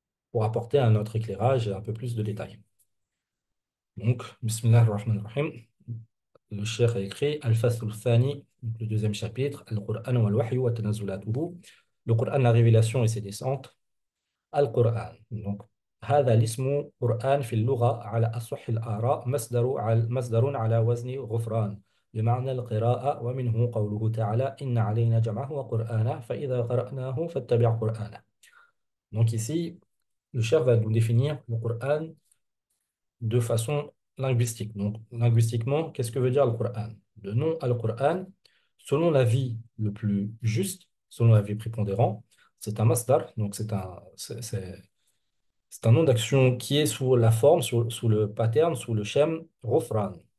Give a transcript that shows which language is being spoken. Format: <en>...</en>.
<fr>pour apporter un autre éclairage et un peu plus de détails. Donc,</fr> <ar>Bismillah ar-Rahman ar-Rahim.</ar> <fr>Le cheikh a écrit</fr> <ar>Al-Fasl al-Thani,</ar> <fr>donc le deuxième chapitre,</fr> <ar>Al-Qur'an wal-Wahyu wa tanazulatuhu.</ar> <fr>Le Qur'an, la révélation et ses descentes.</fr> <ar>Al-Qur'an.</ar> <fr>Donc,</fr> <ar>هذا الاسم قرآن في اللغة على أصح الآراء مصدر على وزن غفران بمعنى القراءة ومنه قوله تعالى إن علينا جمعه وقرآنه فإذا قرأناه فاتبع قرآنه.</ar> <fr>Donc ici, le cheikh va nous définir le Qur'an de façon linguistique. Donc, linguistiquement, qu'est-ce que veut dire le Qur'an? Le nom Al-Qur'an, selon l'avis le plus juste, selon l'avis prépondérant, c'est un masdar, donc c'est un nom d'action qui est sous la forme, sous le pattern, sous le schème Ghufran.</fr>